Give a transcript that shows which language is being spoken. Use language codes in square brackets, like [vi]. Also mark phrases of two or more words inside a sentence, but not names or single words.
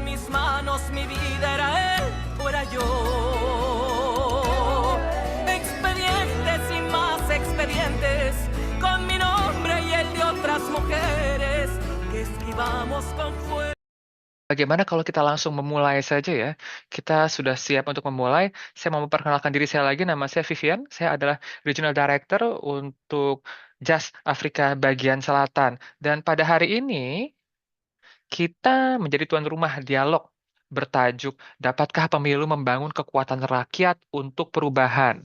[es] manos mi vida, era él o era yo. Expedientes y más expedientes, con mi nombre y el de otras mujeres, que esquivamos con fuego. [id] Bagaimana kalau kita langsung memulai saja ya? Kita sudah siap untuk memulai. Saya mau memperkenalkan diri saya lagi. Nama saya Vivian. Saya adalah [en] Regional Director [id] untuk JAS Afrika bagian Selatan. Dan pada hari ini kita menjadi tuan rumah dialog bertajuk Dapatkah Pemilu Membangun Kekuatan Rakyat untuk Perubahan?